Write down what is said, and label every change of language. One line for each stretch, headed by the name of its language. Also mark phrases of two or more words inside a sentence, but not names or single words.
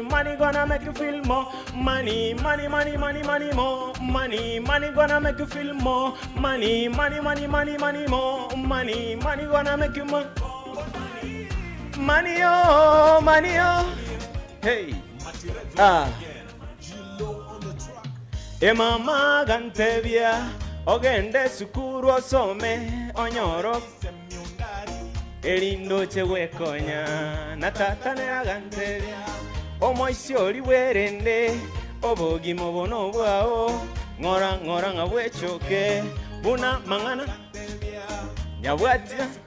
English: Money gonna make you feel more money. Money, money, money, money, more money. Money gonna make you feel more money. Money, money, money, money, more money. Money gonna make you more money, oh, money, oh.
Gusii: Hey, mama gantebia ogende sukuru osome onyoro elindo chewekonya na tata ne agantebia omoisi oli werende obogimo bono bwao ngora ngora ngabwechoke buna mangana nyabwatia